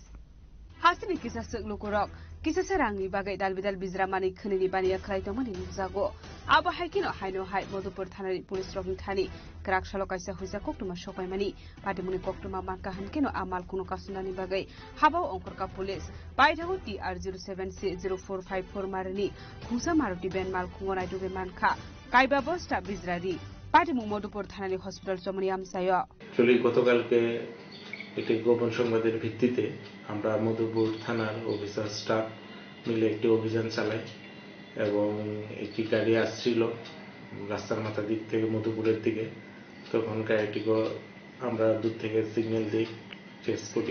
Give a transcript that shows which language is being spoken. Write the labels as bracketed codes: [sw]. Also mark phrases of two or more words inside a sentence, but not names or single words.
[trp] hasini kisa seklukurok kisa sarangni bagai dalbidal bizramani khnini baniya khlaitomani nukjago aba haikino haino hai modopor thanani police rokni thani krak salo kaisa hoiza koktuma sokaimani patimuni koktuma manka hankino amal kuno kasunani bagai habao ongkorka police paithago TR07C0454 marani khungsa maruti benmal khungo naitoge manka kaiba bosta bizrari patimung modopor thanani hospital jomani amsayo [bn] চলি গতকালকে একটি গোপন সংবাদের ভিত্তিতে আমরা মধুপুর থানার অফিসার স্টাফ মিলে একটি অভিযান চালাই এবং একটি গাড়ি আসছিল রাস্তার মাথা দিক থেকে মধুপুরের দিকে। তখন গাড়িটিকে আমরা দূর থেকে সিগন্যাল দিই, চেস করি।